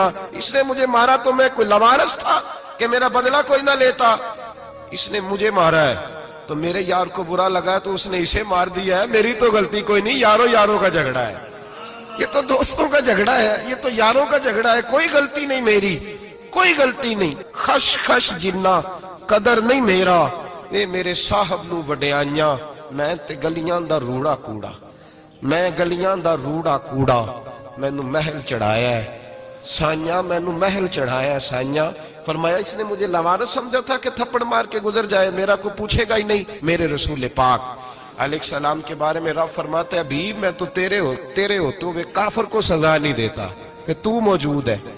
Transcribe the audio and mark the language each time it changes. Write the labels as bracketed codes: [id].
[ur] اس نے مجھے مارا تو میں کوئی لاوارث تھا کہ میرا بدلہ کوئی نہ لیتا. اس نے مجھے مارا ہے تو میرے یار کو برا لگا تو اس نے اسے مار دیا ہے, میری تو غلطی کوئی نہیں. یاروں کا جھگڑا ہے, یہ تو دوستوں کا جھگڑا ہے, یہ تو یاروں کا جھگڑا ہے, کوئی غلطی نہیں میری, کوئی غلطی نہیں. [pa] خش جنہ قدر نہیں میرا, اے میرے صاحب نو وڈیاں, میں تے گلیاں دا روڑا کوڑا, میں گلیاں دا روڑا کوڑا. میں نو محل چڑھایا ہے سائیاں, میں نو محل چڑھایا ہے سائیاں. [ur] فرمایا اس نے مجھے لوارث سمجھا تھا کہ تھپڑ مار کے گزر جائے, میرا کو پوچھے گا ہی نہیں. میرے رسول پاک علیہ السلام کے بارے میں رب فرماتا ہے ابھی میں تو تیرے ہو تو وہ کافر کو سزا نہیں دیتا کہ تو موجود ہے.